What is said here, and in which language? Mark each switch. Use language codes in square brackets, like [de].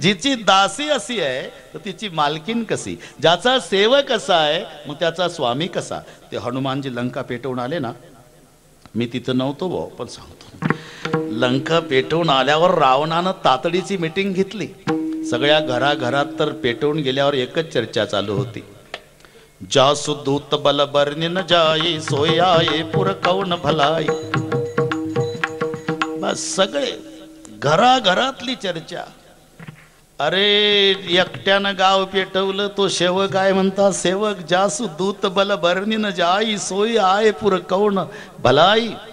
[mr] जिची दासी अशी आहे तर तिची मालकीन कशी? ज्याचा सेवक कसा आहे मग त्याचा स्वामी कसा? ते हनुमानजी लंका पेटवून आले ना, मी तिथं नव्हतो भाऊ, पण सांगतो. लंका पेटवून आल्यावर रावणानं तातडीची मीटिंग घेतली. सगळ्या घराघरात तर पेटवून गेल्यावर एकच चर्चा चालू होती. [awa] जासु दूत बल बरनी न जाई, सोयाये पुर कौन भलाई. [mr] बस सगळे घराघरातली चर्चा. अरे एकट्यानं गाव पेटवलं, तो सेवक आहे म्हणता, सेवक [awa] जासु दूत बल बरनी न जाई, सोय आये पुर कौन भलाई.